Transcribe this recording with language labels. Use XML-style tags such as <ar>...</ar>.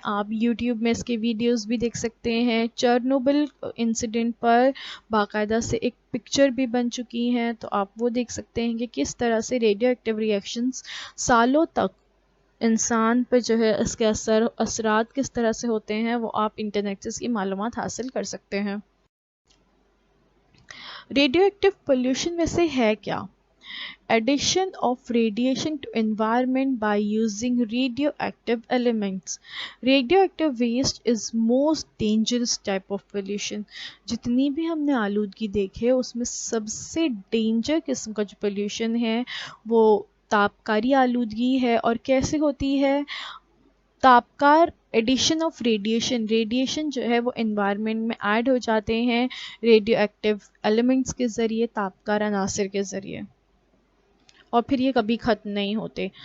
<ur>آپ یوٹیوب میں اس کے ویڈیوز بھی دیکھ سکتے ہیں. چرنوبل انسیڈنٹ پر باقاعدہ سے ایک پکچر بھی بن چکی ہیں, تو آپ وہ دیکھ سکتے ہیں کہ کس طرح سے ریڈیو ایکٹیو ریئیکشنز سالوں تک انسان پہ جو ہے اس کے اثرات کس طرح سے ہوتے ہیں, وہ آپ انٹرنیٹ سے اس کی معلومات حاصل کر سکتے ہیں. ریڈیو ایکٹیو پولیوشن ویسے ہے کیا؟</ur> <en>Addition of radiation to environment by using radioactive elements. Radioactive waste is most dangerous type of pollution.</en> <ur>جتنی بھی ہم نے آلودگی دیکھے اس میں سب سے ڈینجر قسم کا جو پولیوشن ہے وہ تابکاری آلودگی ہے. اور کیسے ہوتی ہے؟ تابکار ایڈیشن آف ریڈیشن جو ہے وہ انوائرمنٹ میں ایڈ ہو جاتے ہیں ریڈیو ایکٹیو ایلیمنٹس کے ذریعے, تابکار عناصر کے ذریعے, اور پھر یہ کبھی ختم نہیں ہوتے.</ur>